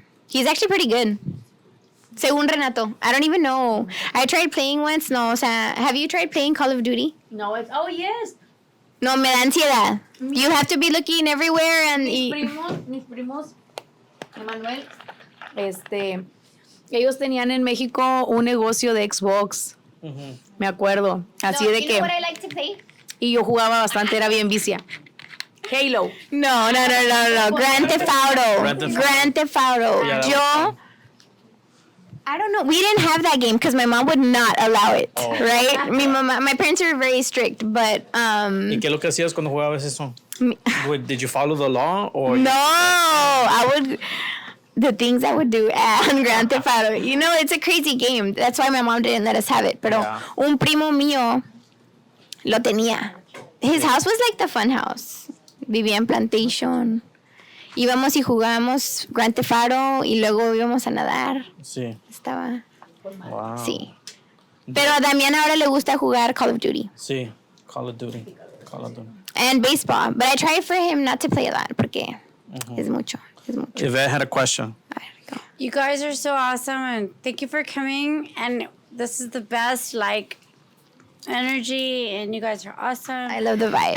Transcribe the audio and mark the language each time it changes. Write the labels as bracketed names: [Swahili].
[English] He's actually pretty good. [Spanish] Según Renato. [English] I don't even know. I tried playing once. No, [Spanish] o sea, [English] have you tried playing Call of Duty? No, oh, yes. [Spanish] No, me da ansiedad. [English] You have to be looking everywhere and... [Spanish] Mis primos, Emanuel, ellos tenían en México un negocio de Xbox. Me acuerdo. Así de que... [English] I like to play? [Spanish] Y yo jugaba bastante, era bien vicia. [English] Halo. No. Grand Theft Auto. Grand Theft Auto. Yeah, that was [Spanish] Yo... [English] I don't know. We didn't have that game because my mom would not allow it, Oh. right? My parents are very strict, but [Spanish] ¿Y qué es lo que hacías cuando jugabas eso? [English] Did you follow the law or? no, I would the things I would do on Grand Theft Auto. You know, it's a crazy game. That's why my mom didn't let us have it. [Spanish] Pero [English] Yeah. [Spanish] un primo mío lo tenía. [English] His house was like the fun house. [Spanish] Vivía en Plantation. Íbamos y jugábamos Grand Theft Auto y luego íbamos a nadar. Sí. Estaba... [English] Wow. [Spanish] Sí. Pero a Damián ahora le gusta jugar Call of Duty. Sí. Call of Duty. [English] And baseball. But I try for him not to play a lot [Spanish] porque es mucho. [English] Yvette had a question. [Spanish] A ver, go. [English] You guys are so awesome, and thank you for coming. And this is the best, like, energy, and you guys are awesome. I love the vibes.